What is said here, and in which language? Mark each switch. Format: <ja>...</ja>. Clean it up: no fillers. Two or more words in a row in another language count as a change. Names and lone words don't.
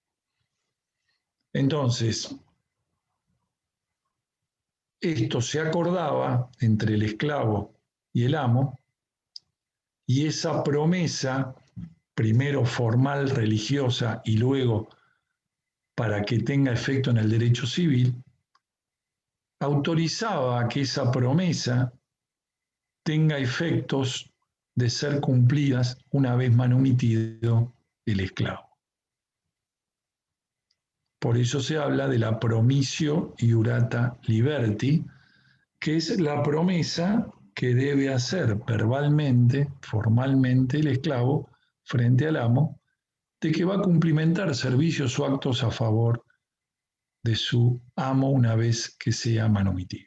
<es>Entonces, esto se acordaba entre el esclavo y el amo, y esa promesa, primero formal, religiosa, y luego para que tenga efecto en el derecho civil, autorizaba a que esa promesa tenga efectos de ser cumplidas una vez manumitido el esclavo. Por eso se habla de la</es> <la>promisio iurata liberti,</la> <es>que es la promesa que debe hacer verbalmente, formalmente el esclavo frente al amo, de que va a cumplimentar servicios o actos a favor de su amo una vez que sea manumitido.</es>